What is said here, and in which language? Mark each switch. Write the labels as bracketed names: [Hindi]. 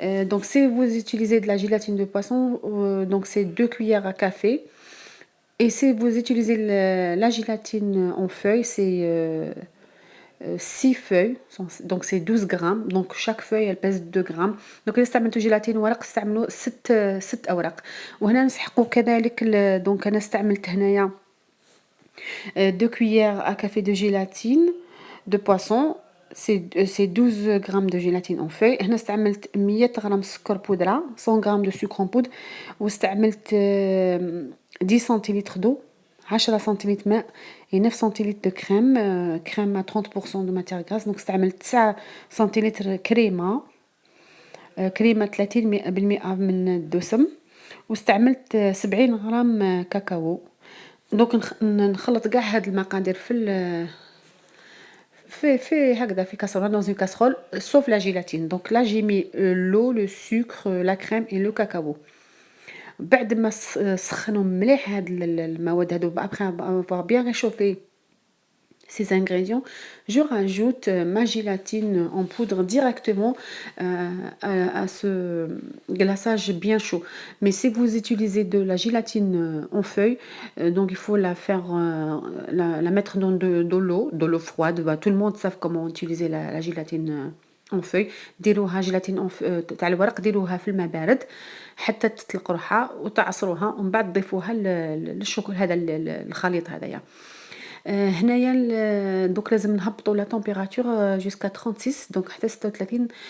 [French] Donc si vous utilisez de la gélatine de poisson, donc c'est 2 cuillères à café. Et si vous utilisez la gélatine en feuille, c'est 6 feuilles, donc c'est 12 grammes. Donc chaque feuille elle pèse 2 grammes. [Arabic] Donc إذا استعملتوا جيلاتين ورق استعملوا 6 أوراق. وهنا نسحقوا كذلك دونك أنا استعملت هنايا [French] 2 cuillères à café de gélatine de poisson. C'est 12 grammes de gélatine en feuille. [Arabic] هنا استعملت 100 غرام سكر بودرة، [French] 100 grammes de sucre en poudre. واستعملت 10 centilitres d'eau، 10 centilitres ماء، et 9 centilitres de crème، crème à 30% de matière grasse. [Arabic] donc استعملت 9 centilitres كريمة، كريمة 30% من الدسم. واستعملت 70 غرام كاكاو. دونك نخلط كاع هاد المقادير في هكذا في كاسرونه [French] dans une casserole sauf la gélatine. donc là j'ai mis l'eau, le sucre, la crème et le cacao. [Arabic] بعد ما سخنوا مليح هاد المواد هادو [French] après avoir bien réchauffé ces ingrédients, je rajoute ma gélatine en poudre directement à ce glaçage bien chaud. Mais si vous utilisez de la gélatine en feuille, donc il faut la faire, la mettre dans de l'eau froide. Tout le monde sait comment utiliser la gélatine en feuille. [Arabic] ديروها جيلاتين تاع الورق، ديروها في الماء بارد حتى تطلق روحها وتعصروها، ومن بعد ضيفوها للشوكول هذا الخليط هذايا. هنايا دوك لازم نهبطوا لا تمبيراتور جوسكا 36، دونك حتى 36.